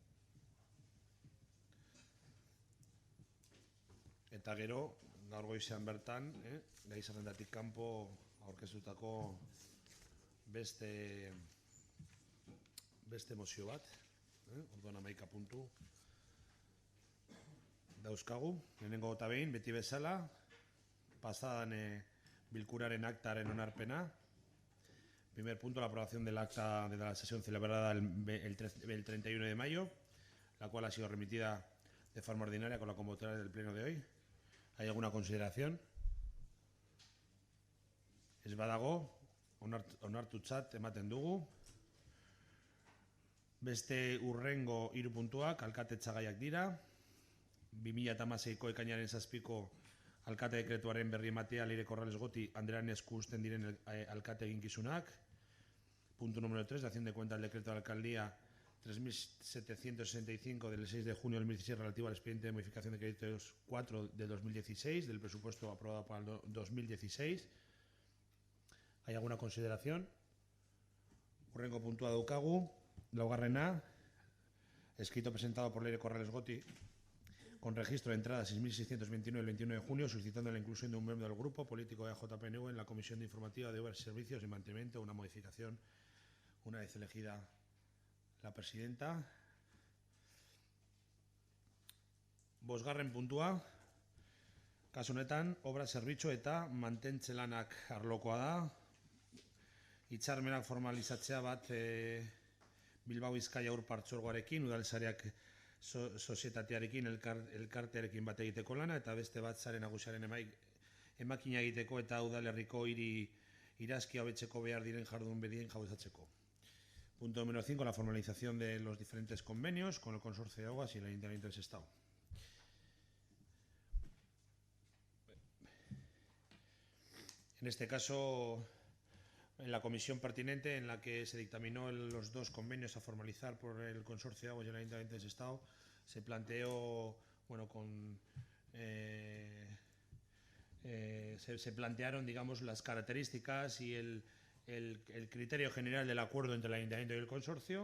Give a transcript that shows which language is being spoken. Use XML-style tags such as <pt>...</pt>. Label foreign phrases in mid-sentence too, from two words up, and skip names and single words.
<eu>Eta gero, gaur goizean bertan, gai zerrendatik kanpo aurkeztutako beste mozio bat, orduan 11 puntu dauzkagu. Lehenengo eta behin, beti bezala, pasadan bilkuraren aktaren onarpena.</eu> <es>Primer punto, la aprobación del acta de la sesión celebrada el 31 de mayo, la cual ha sido remitida de forma ordinaria con la convocatoria del pleno de hoy. ¿Hay alguna consideración?</es> <eu>Ez badago, onartutzat ematen dugu. Beste urrengo 3 puntuak alkatetzagaiak dira. 2016ko ekainaren 7ko alkate dekretuaren berri ematea Leire Corrales Goti Andrearen esku uzten diren alkate eginkizunak.</eu> <es>Punto número 3, dación de cuenta del decreto de la alcaldía 3765 del 6 de junio de 2016 relativo al expediente de modificación de créditos 4 de 2016 del presupuesto aprobado para el 2016. ¿Hay alguna consideración?</es> <eu>Urrengo puntua daukagu, laugarrena,</eu> <es>escrito presentado por Leire Corrales Goti con registro de entrada 6.629 el 21 de junio, solicitando la inclusión de un miembro del grupo político de AJPNV en la Comisión de Informativa de Obras y Servicios y Mantenimiento, una modificación una vez elegida la presidenta.</es> <eu>Bosgarren puntua, kasu honetan, obra zerbitzu eta mantentze lanak arlokoa da. Hitzarmenak formalizatzea bat Bilbao Bizkaia Ur Partzuergoarekin, udalsariak sozietatearekin, elkartearekin bat egiteko lana, eta beste bat sare nagusiaren emakina egiteko eta udalerriko irazki hobetzeko behar diren jardun bedien jauzatzeko.</eu> <es>Punto número 5, la formalización de los diferentes convenios con el Consorcio de Aguas y el Ayuntamiento de Sestao. En este caso, en la comisión pertinente en la que se dictaminó los 2 convenios a formalizar por el Consorcio de Aguas y el Ayuntamiento de Sestao, se planteó, bueno, se plantearon, digamos, las características y el criterio general del acuerdo entre el Ayuntamiento y el Consorcio.</es>